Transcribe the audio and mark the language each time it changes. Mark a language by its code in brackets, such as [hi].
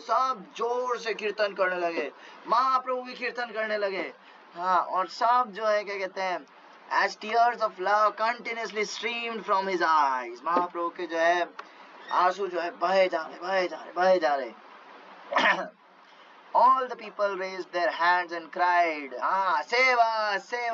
[hi] सब जोर से कीर्तन करने लगे, महाप्रभु भी कीर्तन करने लगे. [en] हाँ, [hi] और सब जो है क्या कहते हैं, [en] as tears of love continuously streamed from his eyes. [hi] महाप्रभु के जो है आंसू जो है बहे जा रहे. [en] All the people raised their hands and cried, save us.